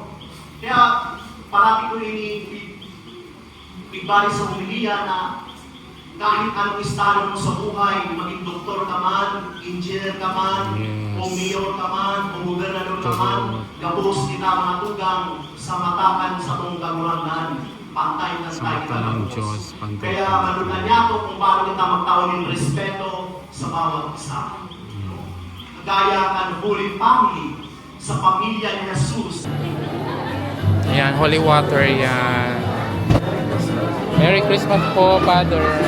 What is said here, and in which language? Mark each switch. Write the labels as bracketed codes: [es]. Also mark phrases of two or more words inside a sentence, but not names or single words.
[bik] Kaya parati ko igbali sa humiliya na kahit anong estado mo sa buhay, maging doktor ka man, engineer ka man, Yes. o mayor ka man, o gobernador ka man, gabos kita mga tugang sa matakan sa tong kagurangan. [tl] Pantay na Sa tayo mata ng Diyos, pantay Kaya tayo. [bik] malunan niya ako kung paano kita magtaon ng respeto sa bawat isa. Gaya kan Holy Family sa pamilya ni Jesus. Ayan, [en] holy water [bik] yan. [en] Merry Christmas po, Father.